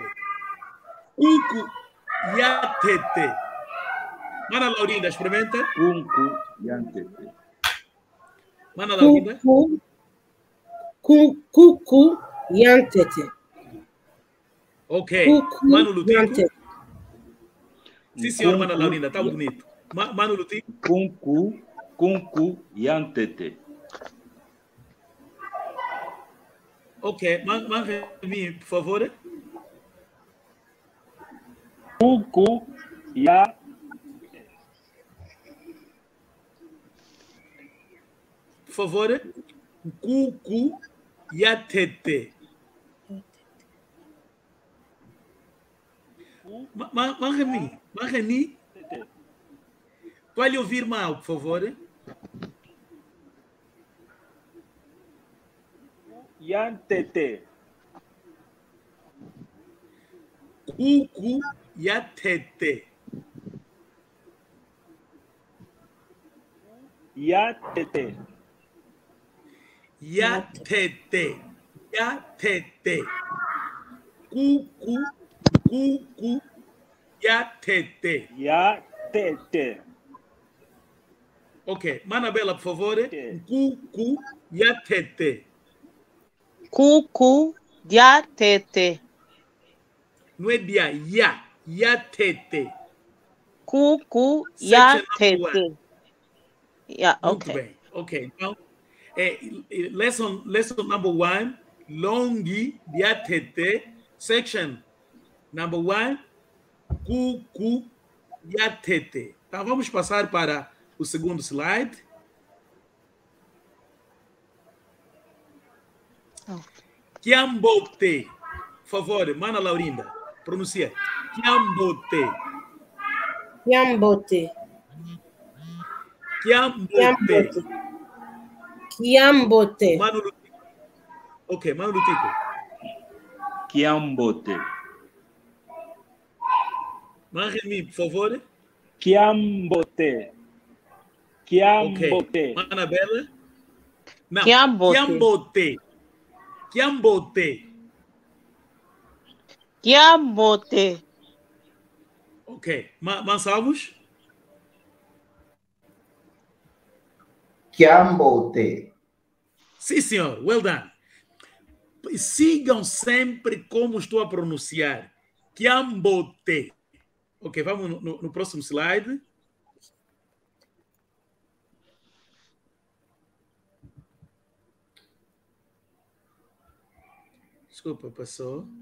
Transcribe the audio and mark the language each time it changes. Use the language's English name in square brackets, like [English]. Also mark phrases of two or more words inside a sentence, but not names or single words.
[Kongo] Cucu yatete. [Portuguese] Mana Laurinda, experimenta. [Kongo] Cunco yantete. [Portuguese] Mana Laurinda. [Kongo] Cucu yantete. [Portuguese] Ok. Mano Lutico. Sim, senhor, Mana Laurinda, tá bonito. Mano Lutico. [Kongo] Cunco yantete. [Portuguese] Ok. Mano, por favor. [Kongo] Cucu ya. [Portuguese] Por favor. [Kongo] Cucu yatete. [Portuguese] Marreni. Pode ouvir mal, por favor. [Kongo] Yantete. Cucu yatete. Yatete. Yatete. Cucu yatete. Yatete. [Portuguese] Ok. Manabela, por favor. [Kongo] Cucu yatete. Cucu yatete. [Portuguese] Não é dia, [Kongo] yatete. Cucu [English] Section number [Kongo] yatete. [English] one. Yeah, [Portuguese] Muito [English] okay. [Portuguese] bem. [English] Ok. Então, lesson number 1, [Kongo] longi yatete. [English] Section number 1, [Kongo] cucu yatete. [Portuguese] Então, vamos passar para o segundo slide. [Kongo] Kiambote. [Portuguese] Por favor, Mana Laurinda, pronuncia. [Kongo] Kiambote. Kiambote. Kiambote. Kiambote. [Portuguese] Mano Lutico. Ok, Mano Lutico. [Kongo] Kiambote. [Portuguese] Manremi, por favor. [Kongo] Kiambote. Kiambote. [Portuguese] Ok. Manabela. Não. [Kongo] Kiambote. Kiambote. Kiambote. [Portuguese] Ok. Mansalvos. [Kongo] Kiambote. [Portuguese] Sim, senhor. [English] Well done. [Portuguese] Sigam sempre como estou a pronunciar. [Kongo] Kiambote. [Portuguese] Ok, vamos no próximo slide. Desculpa, passou.